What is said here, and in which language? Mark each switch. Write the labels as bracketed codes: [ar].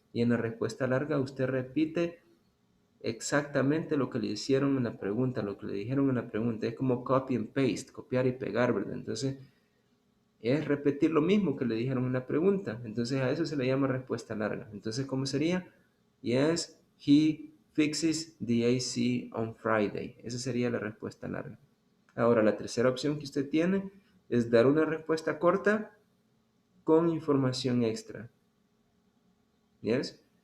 [es] Y en la respuesta larga usted repite exactamente lo que le hicieron en la pregunta, lo que le dijeron en la pregunta. Es como [en] copy and paste, [es] copiar y pegar, ¿verdad? Entonces, es repetir lo mismo que le dijeron en la pregunta. Entonces, a eso se le llama respuesta larga. Entonces, ¿cómo sería? [en] Yes, he fixes the AC on Friday. [es] Esa sería la respuesta larga. Ahora, la tercera opción que usted tiene es dar una respuesta corta con información extra. ¿Yes?